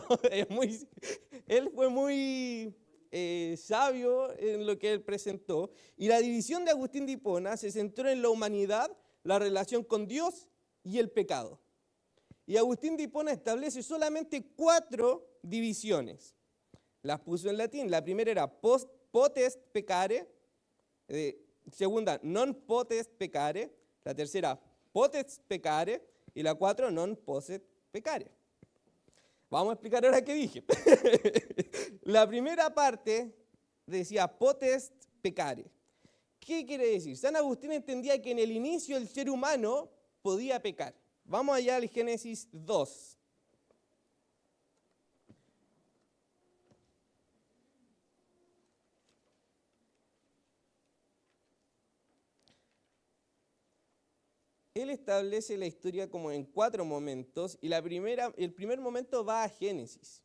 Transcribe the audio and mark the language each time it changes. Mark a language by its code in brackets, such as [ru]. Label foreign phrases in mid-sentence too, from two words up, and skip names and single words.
[es] Él fue muy sabio en lo que él presentó. Y la división de Agustín de Hipona se centró en la humanidad, la relación con Dios y el pecado. Y Agustín de Hipona establece solamente 4 divisiones. Las puso en latín. La primera era [la] potest peccare, [es] segunda [la] non potest peccare, [es] la tercera [la] potest peccare [es] y la 4 [la] non posset peccare. [es] Vamos a explicar ahora qué dije. La primera parte decía [la] potest peccare. [es] ¿Qué quiere decir? San Agustín entendía que en el inicio el ser humano podía pecar. Vamos allá al Génesis 2. Él establece la historia como en 4 momentos y el primer momento va a Génesis.